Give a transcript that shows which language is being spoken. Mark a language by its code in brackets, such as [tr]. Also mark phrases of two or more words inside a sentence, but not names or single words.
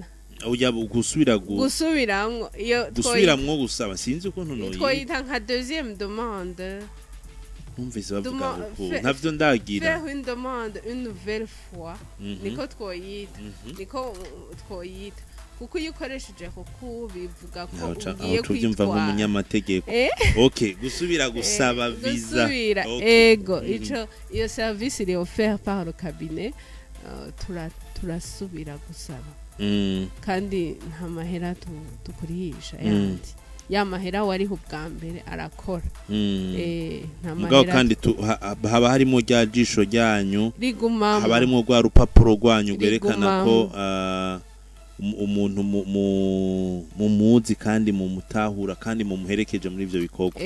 [rn] ujya gusubiramwo iyo gusubiramwo gusaba sinzi ukuntu noyi twoyita nka [fr] deuxième demande [rn] numvise bavuga uko ntavyo ndagira [fr] faire une demande une nouvelle fois [rn] niko twoyita kuko iyo ukoresheje kuko bivuga ko ugiye kwitwa nk'umunyamategeko okay gusubira gusaba visa ego iyo service [fr] est offert par le cabinet [rn] turasubira gusaba kandi nta mahera tukurihisha yandi ya mahera wariho ubwa mbere arakora nta mahera kandi haba harimo rya jisho ryanyu rigumamo haba harimo rwa rupapuro rwanyu gwerekana ko umuntu mumuzi kandi mumutahura kandi mumuherekeje muri ivyo bikorwa